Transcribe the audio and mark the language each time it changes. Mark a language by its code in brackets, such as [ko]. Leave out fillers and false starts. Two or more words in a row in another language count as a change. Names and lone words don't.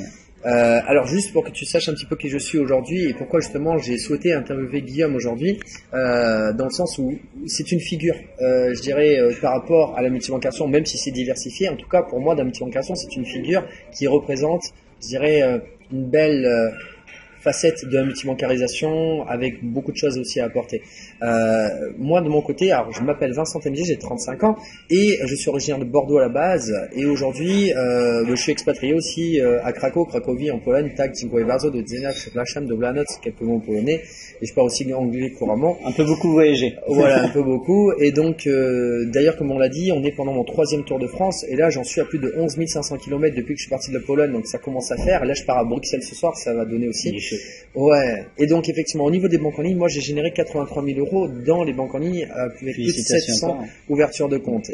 [fr] Alors juste pour que tu saches un petit peu qui je suis aujourd'hui et pourquoi justement j'ai souhaité interviewer Guillaume aujourd'hui, dans le sens où c'est une figure, je dirais, par rapport à la multibancation, même si c'est diversifié, en tout cas pour moi dans la multibancation c'est une figure qui représente, je dirais, une belle facette de la multibancarisation avec beaucoup de choses aussi à apporter. Moi de mon côté, alors je m'appelle Vincent MJ, j'ai 35 ans et je suis originaire de Bordeaux à la base, et aujourd'hui je suis expatrié aussi à Cracovie en Pologne, [pl] tak, dziękuję bardzo, do widzenia, przepraszam, dobranoc, [fr] quelques mots en polonais, et je parle aussi anglais couramment. Un peu beaucoup voyager. Voilà, un peu beaucoup, et donc d'ailleurs comme on l'a dit, on est pendant mon 3e Tour de France, et là j'en suis à plus de 11 500 km depuis que je suis parti de la Pologne, donc ça commence à faire. Là je pars à Bruxelles ce soir, ça va donner aussi. Ouais, et donc effectivement au niveau des banques en ligne, moi j'ai généré 83 000 euros dans les banques en ligne avec plus de 700 ouvertures de comptes.